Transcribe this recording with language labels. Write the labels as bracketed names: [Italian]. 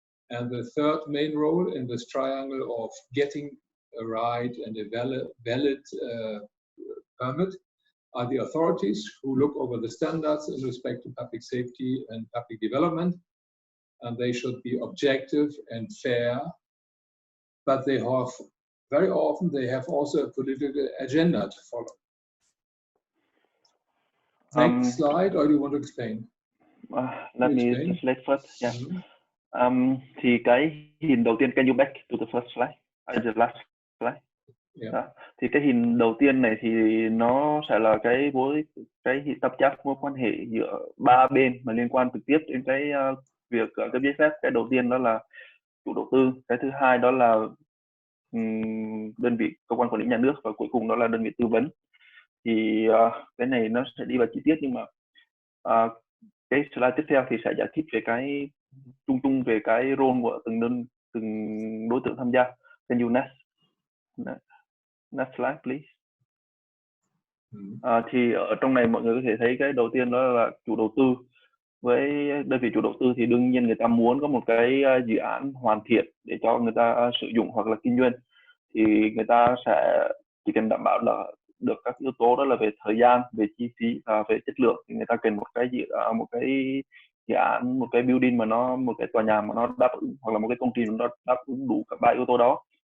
[English] And the third main role in this triangle of getting a right and a valid permit are the authorities who look over the standards in respect to public safety and public development. And they should be objective and fair, but they have very often they have also a political agenda to follow. Next slide, or do you want to explain? Let me translate first. Yeah. [Vietnamese] Thì cái hình đầu tiên, [English] can you back to the first slide? The last slide. Yeah. [Vietnamese] Đó. Thì cái hình đầu tiên này thì nó sẽ là cái tập chấp mối quan hệ giữa ba bên mà liên quan trực tiếp đến cái việc cấp giấy phép. Cái đầu tiên đó là chủ đầu tư, cái thứ hai đó là đơn vị cơ quan quản lý nhà nước, và cuối cùng đó là đơn vị tư vấn. Thì cái này nó sẽ đi vào chi tiết, nhưng mà cái slide tiếp theo thì sẽ giải thích về cái chung về cái role của từng đối tượng tham gia. [English] Can you next slide please? [Vietnamese] Thì ở trong này mọi người có thể thấy cái đầu tiên đó là chủ đầu tư. Với đơn vị chủ đầu tư thì đương nhiên người ta muốn có một cái dự án hoàn thiện để cho người ta sử dụng hoặc là kinh doanh, thì người ta sẽ chỉ cần đảm bảo là được các yếu tố đó là về thời gian, về chi phí và về chất lượng, thì người ta cần một cái dự án, một cái building mà nó, một cái tòa nhà mà nó đáp ứng, hoặc là một cái công trình nó đáp ứng đủ cả ba yếu tố đó.